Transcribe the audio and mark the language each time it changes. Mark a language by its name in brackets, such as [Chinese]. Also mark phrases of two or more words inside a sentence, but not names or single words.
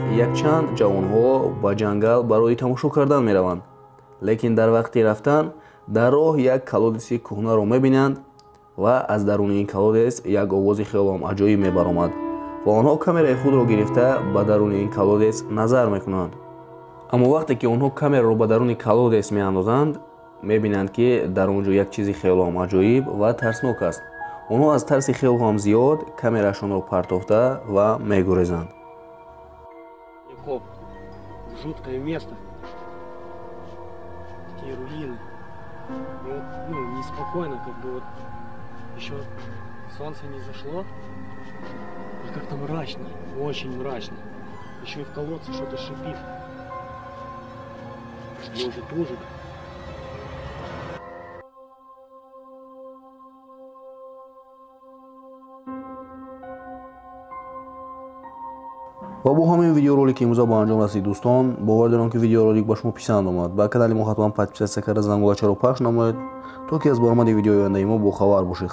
[Tajik] якчанд ҷавонҳо ба ҷангал барои тамошо кардан мераванд, лекин дар вақти рафтан дар роҳ як колодеси кӯҳнаро мебинанд ва аз даруни ин колодес як овози хелом аҷоиб мебаромад ва онҳо камераи худро гирифта ба даруни ин колодес назар мекунанд. аммо вақте ки онҳо камераро ба даруни колодес меандозанд, мебинанд ки дар он ҷо як чизи хелом аҷоиб ва тарснок аст. онҳо аз тарси хелом зиёд камерашонро партофта ва мегурезанд. [Russian] Жуткое место. Такие руины. И вот, неспокойно, как бы вот еще солнце не зашло. И как-то мрачно, очень мрачно. Еще и в колодце что-то шипит. Может, ужик. [Tajik] ва бо ҳамин видеоролики имрӯза ба анҷом расид дӯстон. бовар дорам ки видеоролик ба шумо писанд омад. ба канали мо ҳатман подписатсия карда зангулачаро пахш намоед, то ки аз баромади видеои ояндаи мо бохабар бошед.